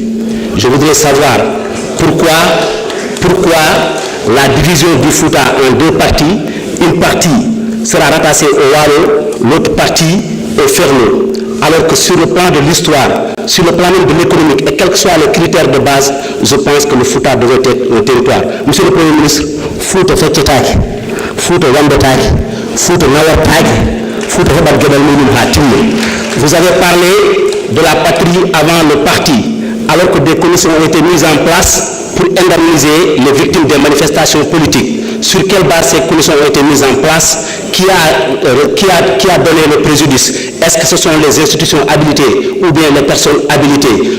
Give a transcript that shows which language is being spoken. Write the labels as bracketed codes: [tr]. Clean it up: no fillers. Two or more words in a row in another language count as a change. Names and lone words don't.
[fr] Je voudrais savoir pourquoi la division du Fouta en 2 parties. Une partie sera rattachée au Walo, l'autre partie au Ferlo. Alors que sur le plan de l'histoire, sur le plan de l'économique et quels que soient les critères de base, je pense que le Fouta devrait être un territoire. Monsieur le Premier ministre, Fouta Fetchetaki, Fouta Wambetaki, Fouta Nawartaki, Fouta Hebadgedal Mounim Hatimi. Vous avez parlé de la patrie avant le parti, alors que des commissions ont été mises en place pour indemniser les victimes des manifestations politiques. Sur quelle base ces commissions ont été mises en place? Qui a donné le préjudice? Est-ce que ce sont les institutions habilitées ou bien les personnes habilitées?